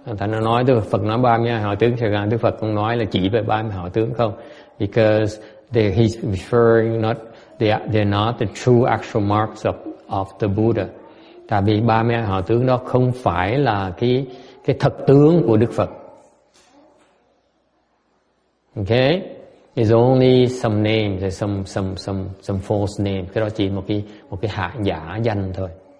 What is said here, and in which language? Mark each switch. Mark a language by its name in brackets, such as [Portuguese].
[Vietnamese] Thành nó nói Phật nói 32 hào tướng, thực ra Đức Phật cũng nói là chỉ về 30 hào tướng không, [English] because he's referring they're not the true actual marks of the Buddha. [Vietnamese] Tại vì 30 hào tướng đó không phải là cái thật tướng của Đức Phật. [English] Okay? It's only some names, some false names. [Vietnamese] Cái đó chỉ một cái hạ giả danh thôi.